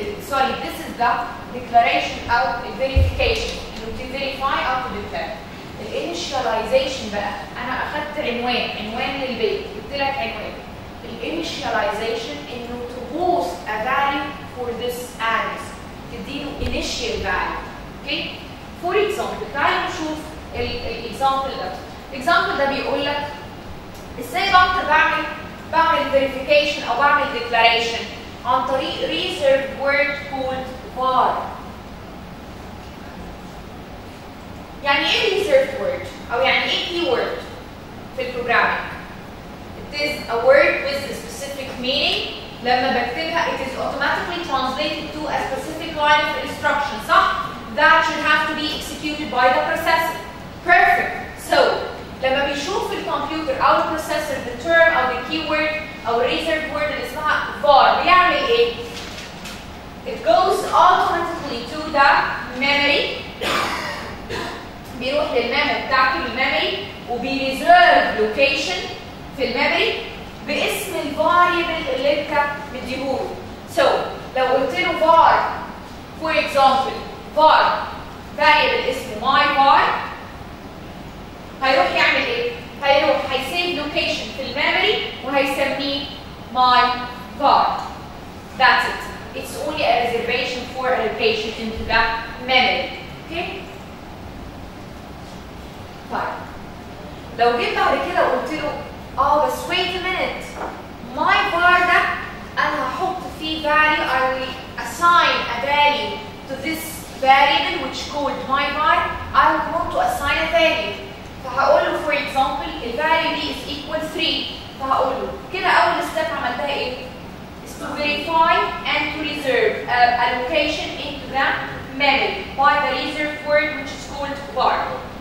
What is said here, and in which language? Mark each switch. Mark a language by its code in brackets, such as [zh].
[en] Sorry, this is the declaration أو verification. إنه to verify أو to declare. [ar] الانيشاليزيشن بقى أنا أخدت عنوان للبيت، جبت لك عنوان. [en] الانيشاليزيشن إنه to boost a value for this address. [ar] تديله initial value. [en] Okay? [ar] For example, تعالوا نشوف الإكزامبل ده. الإكزامبل ده بيقول لك ازاي بقدر بعمل verification أو بعمل declaration عن طريق [en] reserved word called var. [ar] يعني ايه reserved word؟ أو يعني ايه keyword في البروجرامينج؟ [en] It is a word with a specific لما بكتبها it is automatically translated to a specific line of instruction صح؟ that should have to be executed by the processor. Perfect. So [ar] لما بيشوف الكمبيوتر او البروسيسور [en] the term او the keyword او reserved word اللي اسمها var [ar] بيعمل ايه؟ [en] It goes automatically to the memory. [ar] بيروح للميموري بتاعته الميموري وبيريزيرف لوكيشن في الميموري باسم الفاريبل اللي انت مديهوله. So لو قلت له var for example var variable اسمه my var هيروح يعمل ايه؟ هيروح هيسيف لوكيشن في الميموري وهيسميه my var. [en] That's it. It's only a reservation for a location into the memory. Okay? [ar] طيب لو جيت بعد كده وقلت له بس [en] wait a minute my var ده انا هحط فيه value I will assign a value to this variable which called my var I would want to assign a value [ar] فهقول له for example the value دي is equal 3 فهقول له كده اول step عملتها ايه؟ [en] is to verify and to reserve a location into the memory by the reserved word which is called var.